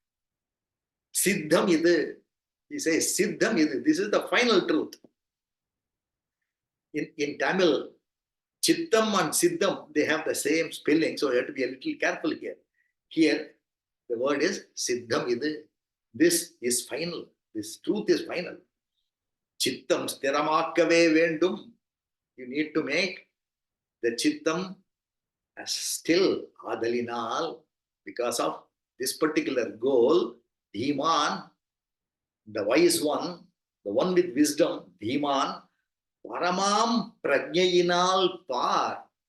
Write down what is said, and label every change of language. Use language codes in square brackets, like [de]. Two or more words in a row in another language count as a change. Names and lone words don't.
[ta] சித்தம் இது. [en] He says, [ta] சித்தம் இது. [en] This is the final truth. In Tamil, Chittam and Siddham, they have the same spelling, so you have to be a little careful here. Here, the word is [ta] சித்தம் இது. [en] This is final. This truth is final. [ta] சித்தம் ஸ்திரமாகவே வேண்டும். [en] You need to make the Chittam as still Adalinal, because of this particular goal. Dhiman, the wise one, the one with wisdom, [ta] தீமான், பரமம் ப்ரஜ்ஞையினால் பார்.